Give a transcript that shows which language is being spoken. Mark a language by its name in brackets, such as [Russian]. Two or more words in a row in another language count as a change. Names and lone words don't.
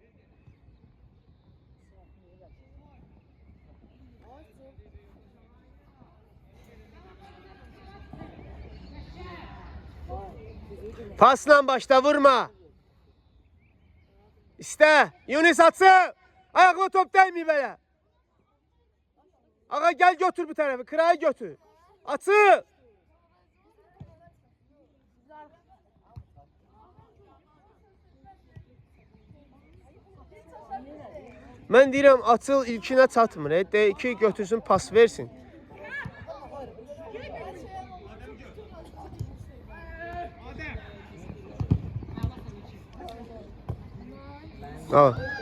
[Turkish] Pasla başla, vurma. İste. Yunus atsın. Ayakla top değmiyor böyle. Ağa gel götür bu tarafı. Kırayı götür. Atsın. [Azerbaijani] Mən deyirəm, açıl ilkinə çatmır. D2 götürsün, pas versin. Al.